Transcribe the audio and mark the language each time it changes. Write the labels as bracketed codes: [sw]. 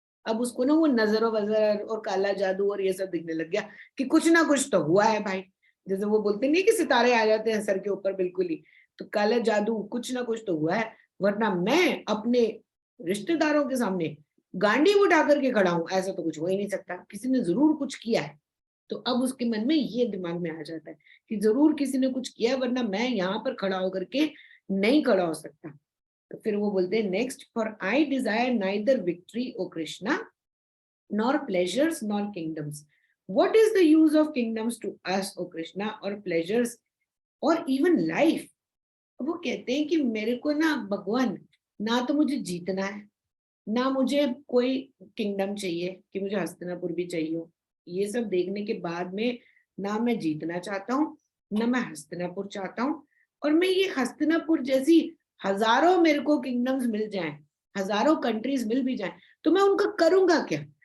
[hi] अब उसको ना वो नजर वजर और काला जादू और ये सब दिखने लग गया कि कुछ ना कुछ तो हुआ है भाई, जैसे वो बोलते नहीं कि सितारे आ जाते हैं सर के ऊपर बिल्कुल ही, तो काला जादू कुछ ना कुछ तो हुआ है, वरना मैं अपने रिश्तेदारों के सामने गांडी उठा करके खड़ा हूं, ऐसा तो कुछ हो ही नहीं सकता, किसी ने जरूर कुछ किया है। तो अब उसके मन में ये दिमाग में आ जाता है कि जरूर किसी ने कुछ किया, वरना मैं यहाँ पर खड़ा होकर के नहीं खड़ा हो सकता। [en] तो फिर वो बोलते हैं next, for I desire neither victory O Krishna nor pleasures nor kingdoms. What is the use of kingdoms to us, O Krishna, or pleasures or even life? [hi] वो कहते हैं कि मेरे को ना भगवान, ना तो मुझे जीतना है, ना मुझे कोई किंगडम चाहिए कि मुझे हस्तिनापुर भी चाहिए हो, ये सब देखने के बाद में ना मैं जीतना चाहता हूँ, ना मैं हस्तिनापुर चाहता हूँ, और मैं ये हस्तिनापुर जैसी हजारों मेरे को किंगडम्स मिल जाएं, हजारों कंट्रीज मिल भी जाएं, तो मैं उनका करूंगा क्या।